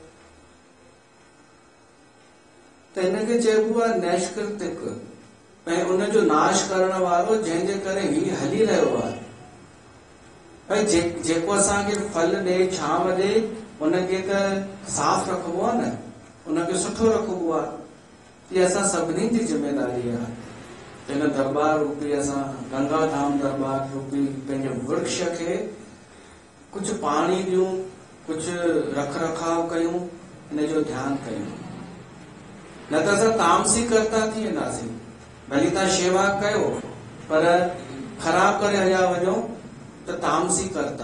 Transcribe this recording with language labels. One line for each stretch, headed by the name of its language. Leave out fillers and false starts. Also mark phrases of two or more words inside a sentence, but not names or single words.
Sindhi: त हिनखे चइबो आहे नैष्कृतिक, ऐं उनजो नाश करण वारो, जंहिंजे करे हीउ हली रहियो आहे। भई जेको असांखे फल ॾे, छांव ॾे, उनखे त साफ़ रखबो आहे न, उनखे सुठो रखबो आहे। इहा असां सभिनी जी ज़िम्मेदारी आहे। हिन दरबार रूपी असां गंगा धाम दरबार रूपी पंहिंजे वृक्ष खे कुझु पाणी ॾियूं, कुझु रख रखाव कयूं, हिनजो ध्यानु कयूं। न त असां तामसी कर्ता थी वेंदासीं। भली तव्हां शेवा कयो पर ख़राब करे हलिया वञो त तामसी कर्ता।